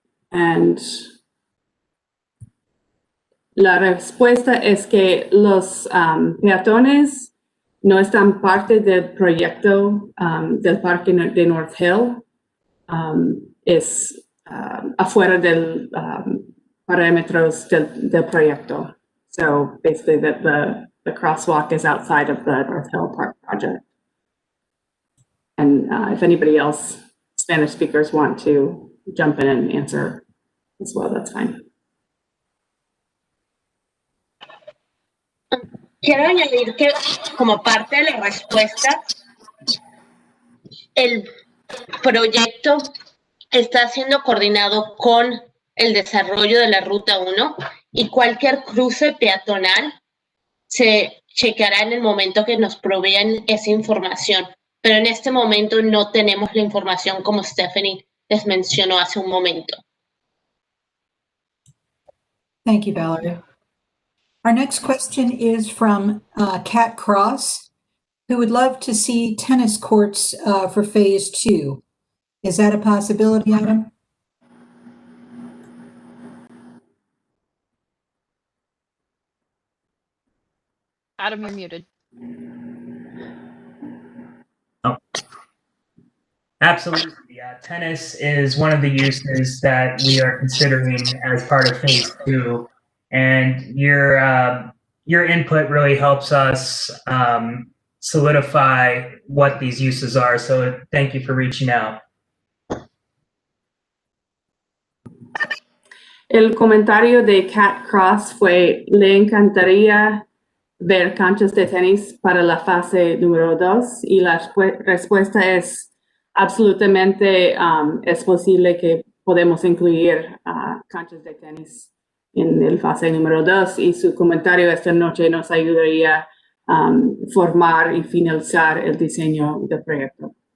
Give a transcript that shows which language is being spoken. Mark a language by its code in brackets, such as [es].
[es] And la respuesta es que los peatones no están parte del proyecto del parque de North Hill. Es afuera del parámetros del proyecto. [en] So basically the crosswalk is outside of the North Hill Park project. And if anybody else, Spanish speakers, want to jump in and answer as well, that's fine. [es] Quiero añadir que como parte de la respuesta, el proyecto está siendo coordinado con el desarrollo de la Ruta 1 y cualquier cruce peatonal se chequeará en el momento que nos provean esa información. Pero en este momento no tenemos la información como Stephanie les mencionó hace un momento. [en] Thank you, Valerie. Our next question is from Kat Cross, who would love to see tennis courts for phase 2. Is that a possibility, Adam? Adam, you're muted. Oh. Absolutely. Yeah, tennis is one of the uses that we are considering as part of phase 2. And your input really helps us solidify what these uses are. So thank you for reaching out. [es] El comentario de Cat Cross fue, le encantaría ver canchas de tenis para la fase número 2 y la respuesta es absolutamente es posible que podemos incluir canchas de tenis en el fase número 2 y su comentario esta noche nos ayudaría a formar y finalizar el diseño del proyecto.